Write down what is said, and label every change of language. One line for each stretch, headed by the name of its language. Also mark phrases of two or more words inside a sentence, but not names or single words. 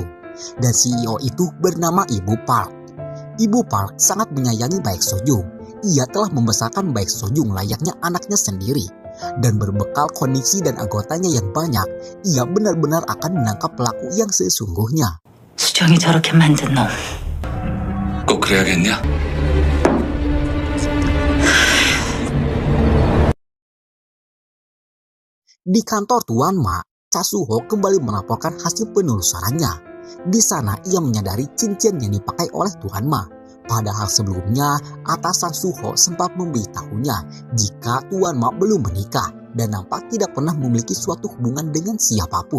Indonesian: Dan CEO itu bernama Ibu Park. Ibu Park sangat menyayangi Baek Sojung. Ia telah membesarkan Baek Sojung layaknya anaknya sendiri. Dan berbekal kondisi dan anggotanya yang banyak, ia benar-benar akan menangkap pelaku yang sesungguhnya.
Korean: 수정이 저렇게 만든 놈. 꼭 그래야겠냐?
Indonesian: Di kantor Tuan Ma, Cha Suho kembali melaporkan hasil penelusurannya. Di sana ia menyadari cincin yang dipakai oleh Tuan Ma. Padahal sebelumnya atasan Suho sempat memberitahunya jika Tuan Ma belum menikah dan nampak tidak pernah memiliki suatu hubungan dengan siapapun.